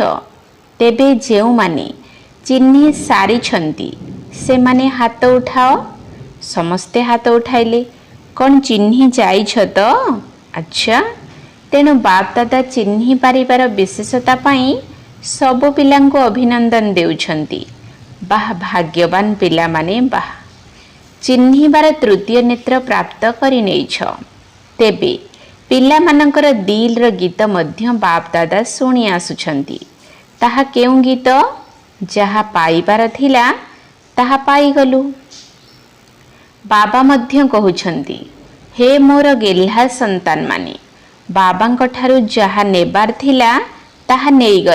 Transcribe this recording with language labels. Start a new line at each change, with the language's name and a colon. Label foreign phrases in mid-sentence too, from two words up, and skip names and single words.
Odia: ତେବେ ଯେଉଁ ମାନେ ଚିହ୍ନି ସାରିଛନ୍ତି ସେମାନେ ହାତ ଉଠାଅ। ସମସ୍ତେ ହାତ ଉଠାଇଲେ। କଉନ ଚିହ୍ନି ଯାଇଛ ତ? ଅଚ୍ଛା, ତେଣୁ ବାପ ଦାଦା ଚିହ୍ନି ପାରିବାର ବିଶେଷତା ପାଇଁ ସବୁ ପିଲାଙ୍କୁ ଅଭିନନ୍ଦନ ଦେଉଛନ୍ତି। ବାହ ଭାଗ୍ୟବାନ ପିଲା ମାନେ ବାହ ଚିହ୍ନିବାର ତୃତୀୟ ନେତ୍ର ପ୍ରାପ୍ତ କରି ନେଇଛ। ତେବେ ପିଲା ମାନଙ୍କର ଦିଲର ଗୀତ ମଧ୍ୟ ବାପ ଦାଦା ଶୁଣି ଆସୁଛନ୍ତି। ତାହା କେଉଁ ଗୀତ? ଯାହା ପାଇବାର ଥିଲା ତାହା ପାଇଗଲୁ। ବାବା ମଧ୍ୟ କହୁଛନ୍ତି ହେ ମୋର ଗେହ୍ଲା ସନ୍ତାନ ମାନେ ବାବାଙ୍କ ଠାରୁ ଯାହା ନେବାର ଥିଲା ତାହା ନେଇଗଲ।